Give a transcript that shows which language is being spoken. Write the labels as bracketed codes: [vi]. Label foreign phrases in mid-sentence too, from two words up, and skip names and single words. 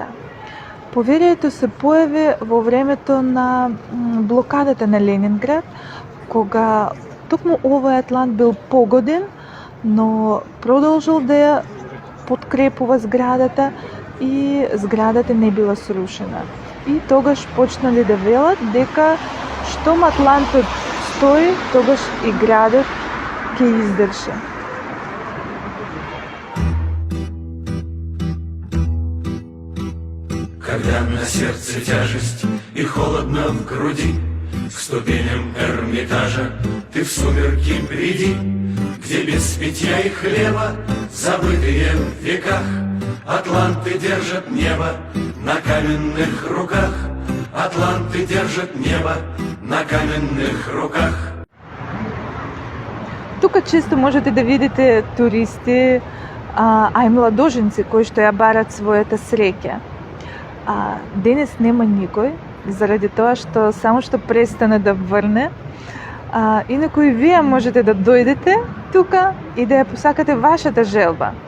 [mk] Поверието се појави во времето на блокадата на Ленинград, кога токму овој атлант бил погоден, но продолжил да ја подкрепува зградата и зградата не била срушена. И тогаш почнали да велат дека штом атлантот стои, тогаш и градот ќе издржи. [ru] Когда на сердце тяжесть и холодно в груди, к ступеням Эрмитажа ты в сумерки приди, где без питья и хлеба, забытые в веках, атланты держат небо на каменных руках. Атланты держат небо на каменных руках. [mk] Тука често можете да видите туристи, а и младоженци кои што ја барат својата среќа. Денес нема никој, заради тоа што само што престана да врне. Инаку и вие можете да дојдете тука и да ја посакате вашата желба.